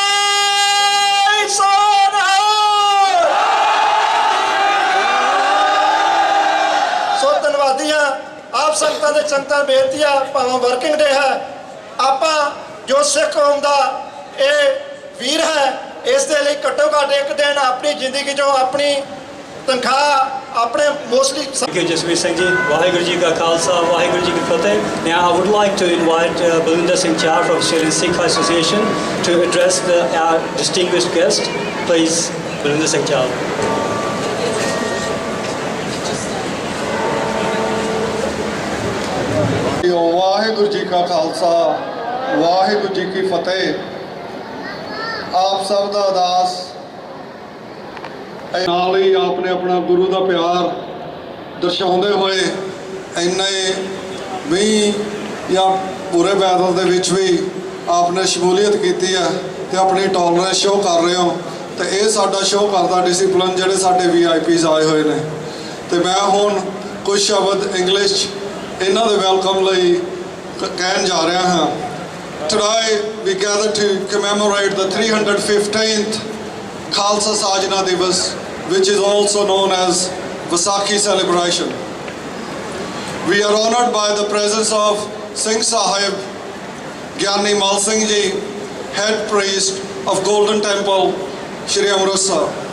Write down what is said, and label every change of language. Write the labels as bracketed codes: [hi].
[pa] ਭਲੇ ਸੋ ਧੰਨਵਾਦੀ ਹਾਂ ਆਪ ਸੰਗਤਾਂ ਦੇ ਸੰਗਤਾਂ ਬੇਨਤੀ ਆ, ਭਾਵੇਂ ਵਰਕਿੰਗ ਡੇ ਹੈ, ਆਪਾਂ ਜੋ ਸਿੱਖ ਕੌਮ ਦਾ ਇਹ ਵੀਰ ਹੈ, ਇਸ ਦੇ ਲਈ ਘੱਟੋ ਘੱਟ ਇੱਕ ਦਿਨ ਆਪਣੀ ਜ਼ਿੰਦਗੀ ਚੋਂ ਆਪਣੀ ਤਨਖਾਹ ਆਪਣੇ mostly. [en] Thank you, Jasmeet Singh ji. Waheguru ji ka Khalsa, Waheguru ji ki Fateh. Now I would like to invite Balinder Singh Char from Australian Sikh Association to address our distinguished guest. Please, Balinder Singh Char. [pa] Waheguru ji ਕਾ ਖਾਲਸਾ, ਵਾਹਿਗੁਰੂ ਜੀ ਕੀ ਫਤਿਹ। ਆਪ ਸਭ ਦਾ ਅਰਦਾਸ ਨਾਲ ਹੀ ਆਪਨੇ ਆਪਣਾ ਗੁਰੂ ਦਾ ਪਿਆਰ ਦਰਸਾਉਂਦੇ ਹੋਏ ਇੰਨੇ ਵੀ ਜਾਂ ਪੂਰੇ ਬਾਦਲ ਦੇ ਵਿੱਚ ਵੀ ਆਪਨੇ ਸ਼ਮੂਲੀਅਤ ਕੀਤੀ ਹੈ ਤੇ ਆਪਣੀ ਟੋਲਰੈਂਸ ਸ਼ੋਅ ਕਰ ਰਹੇ ਹੋ। ਤੇ ਇਹ ਸਾਡਾ ਸ਼ੋਅ ਕਰਦਾ ਡਿਸਪਲਿਨ ਜਿਹੜੇ ਸਾਡੇ VIPs ਆਏ ਹੋਏ ਨੇ। ਤੇ ਮੈਂ ਹੁਣ ਕੁਝ ਸ਼ਬਦ ਇੰਗਲਿਸ਼ ਇਹਨਾਂ ਦੇ ਵੈਲਕਮ ਲਈ ਕਹਿਣ ਜਾ ਰਿਹਾ ਹਾਂ। [en] Today we gather to commemorate the 315th Khalsa Sajna Divas, which is also known as Vaisakhi celebration. We are honored by the presence of Singh Sahib, Gyani Mal Singh Ji, Head Priest of Golden Temple, Shri Amritsar.